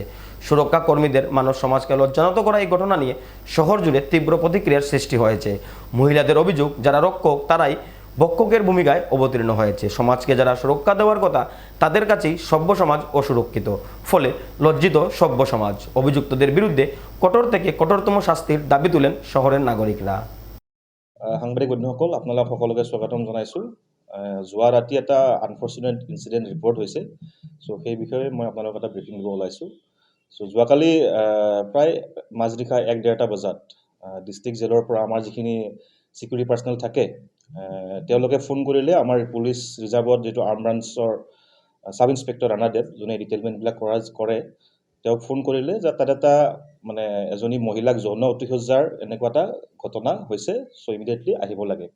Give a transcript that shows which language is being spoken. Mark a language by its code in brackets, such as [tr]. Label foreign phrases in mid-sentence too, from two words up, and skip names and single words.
[bn] সুরক্ষা কর্মীদের মানব সমাজকে লজ্জানত করা এই ঘটনা নিয়ে শহর জুড়ে তীব্র প্রতিক্রিয়ার সৃষ্টি হয়েছে। মহিলাদের অভিযোগ, যারা রক্ষক তারাই ভক্ষকের ভূমিকায় অবতীর্ণ হয়েছে। সমাজকে যারা সুরক্ষা দেওয়ার কথা তাদের কাছেই সভ্য সমাজ অসুরক্ষিত, ফলে লজ্জিত সভ্য সমাজ। অভিযুক্তদের বিরুদ্ধে কঠোর থেকে কঠোরতম শাস্তির দাবি তুলেন শহরের নাগরিকরা। [as] সাংবাদিক বন্ধুসকল, আপোনালোক সকলোকে স্বাগতম জনাইছোঁ। যোৱা ৰাতি এটা [en] unfortunate incident [as] ৰিপৰ্ট হৈছে। চ' সেই বিষয়ে মই আপোনালোকক এটা ব্ৰিফিং দিব ওলাইছোঁ। চ' যোৱাকালি প্ৰায় মাজনিশা 1-1:30 বজাত ডিষ্ট্ৰিক্ট জেলৰ পৰা আমাৰ যিখিনি [en] security personnel [as] থাকে তেওঁলোকে ফোন কৰিলে আমাৰ পুলিচ ৰিজাৰ্ভত যিটো আৰ্ম ব্ৰাঞ্চৰ [en] sub inspector [as] ৰাণাদেৱ, যোনে ডিটেইলমেণ্টবিলাক কৰে, তেওঁক ফোন কৰিলে যে তাত এটা এজনী মহিলাক যৌন অতিশয্যাৰ এনেকুৱা এটা ঘটনা হৈছে, চ' ইমিডিয়েটলি আহিব লাগে।